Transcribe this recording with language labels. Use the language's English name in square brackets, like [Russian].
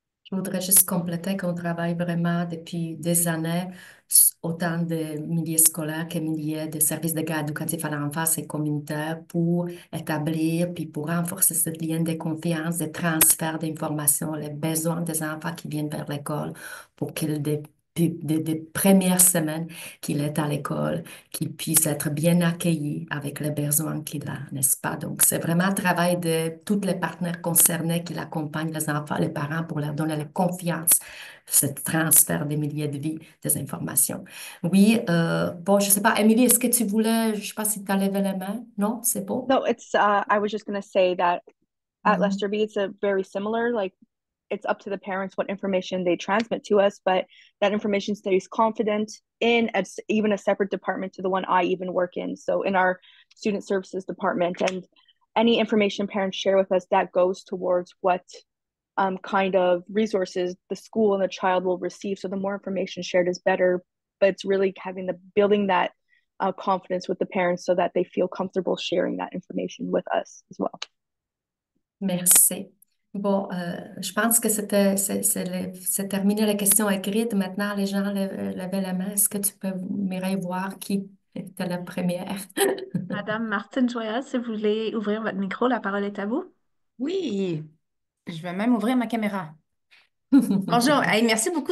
[French] Je voudrais juste compléter qu'on travaille vraiment depuis des années, autant de milieux scolaires que milieux de services de garde éducatifs à l'enfance et communautaire pour établir puis pour renforcer ce lien de confiance, de transfert d'informations, les besoins des enfants qui viennent vers l'école pour qu'ils, des premières semaines qu'il est à l'école, qu'il puisse être bien accueilli avec les besoins qu'il a, n'est-ce pas? Donc, c'est vraiment un travail de tous les partenaires concernés qui accompagnent les enfants, les parents pour leur donner la confiance, ce transfert des milliers de vies, des informations. Oui, bon, je sais pas, Émilie, est-ce que tu voulais, je sais pas si tu as levé la main? Non, c'est bon? [English] No, it's I was just gonna say that at Mhm. Lester B, it's a very similar, like it's up to the parents what information they transmit to us, but that information stays confident in even a separate department to the one I even work in. So in our student services department, and any information parents share with us that goes towards what kind of resources the school and the child will receive. So the more information shared is better, but it's really having the building that confidence with the parents so that they feel comfortable sharing that information with us as well. [French] Merci. Bon, je pense que c'est terminé la question écrite. Maintenant, les gens levaient la main. Est-ce que tu peux, Mireille, voir qui était la première? Madame Martine Joyal, si vous voulez ouvrir votre micro, la parole est à vous. Oui, je vais même ouvrir ma caméra. Bonjour, hey, merci beaucoup.